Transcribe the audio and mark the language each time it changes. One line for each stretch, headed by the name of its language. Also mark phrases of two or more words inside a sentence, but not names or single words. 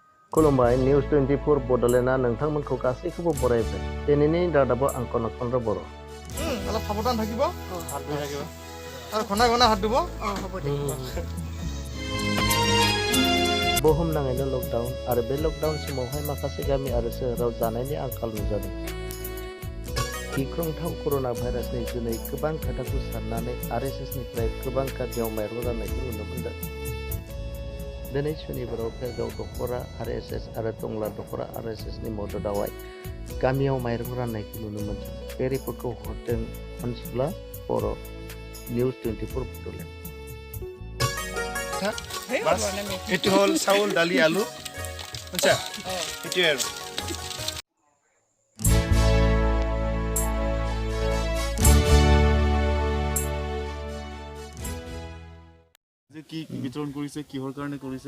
Bodo: खुलुमबाय निउस 24 बड'लेण्डआ नोंथांमोनखौ गासैखौबो बरायबाय दिनैनि रादाबा आं कनकचन्द्र बर'
Assamese: অলপ সাৱধান থাকিব হাত ধুই থাকিব আৰু ঘনাই ঘনাই হাত ধুব হ'ব দে
Bodo: बुहुमनाङैनो लकडाउन आरो बे लकडाउन समावहाय माखासे गामि आरो सोहोराव जानायनि आंखाल नुजादों गिख्रंथाव कर'ना भाइरासनि जुनै गोबां खोथाखौ साननानै आरएसएसनिफ्राय गोबां गामियाव माइरं राननायखौ नुनो मोनदों दिनै सुनिबाराव भेरगाव दख'रा आरएसएस आरो टंला दख'रा आरएसएसनि मददावहाय गामियाव माइरं राननायखौ नुनो मोनदों बे रिपर्टखौ हरदों अनसुला बर' निउस 24 बड'लेण्ड
Assamese: এইটো হ'ল চাউল দালি আলু বুজিছা এইটোৱে আৰু যে কি বিতৰণ কৰিছে কিহৰ কাৰণে কৰিছে